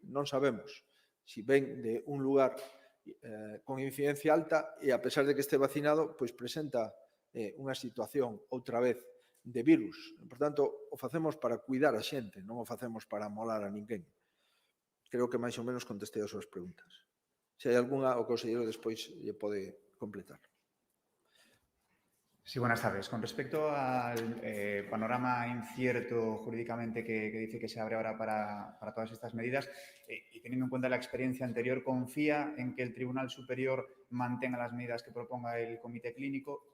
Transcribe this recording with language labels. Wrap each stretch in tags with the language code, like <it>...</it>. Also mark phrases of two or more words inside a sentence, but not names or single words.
<gl>Non sabemos se ven de un lugar con incidencia alta e, a pesar de que este vacinado, pois presenta unha situación, outra vez, de virus. Por tanto, o facemos para cuidar a xente, non o facemos para molar a ninguén. Creo que máis ou menos contestei as súas preguntas. Se hai algunha, o conselleiro despois lle pode completar.</gl> <es>Sí, buenas tardes. Con respecto al panorama incierto jurídicamente que dice que se abre ahora para todas estas medidas y teniendo en cuenta la experiencia anterior, ¿confía en que el Tribunal Superior mantenga las medidas que proponga el Comité Clínico?</es>